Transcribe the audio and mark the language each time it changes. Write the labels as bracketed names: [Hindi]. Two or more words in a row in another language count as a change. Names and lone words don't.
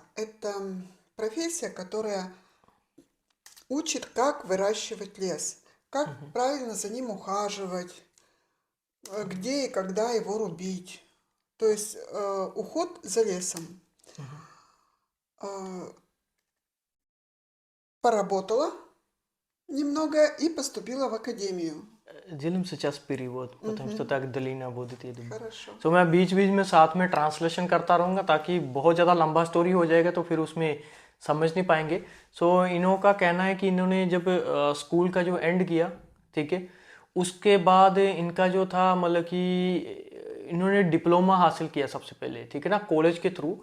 [Russian] Это профессия, которая учит, как выращивать лес, как правильно за ним ухаживать, где и когда его рубить. То есть уход за лесом. Поработала немного и поступила в академию. Делим сейчас перевод, потому что так Далина будет, я думаю. Хорошо. [Hindi] तो मैं बीच बीच में साथ में ट्रांसलेशन करता रहूँगा, ताकि बहुत ज़्यादा लंबा स्टोरी हो जाएगा तो फिर उसमें समझ नहीं पाएंगे. सो इन्हों का कहना है कि इन्होंने जब स्कूल का जो एंड किया, ठीक है, उसके बाद इनका जो था मतलब कि इन्होंने डिप्लोमा हासिल किया सबसे पहले, ठीक है ना, कॉलेज के थ्रू.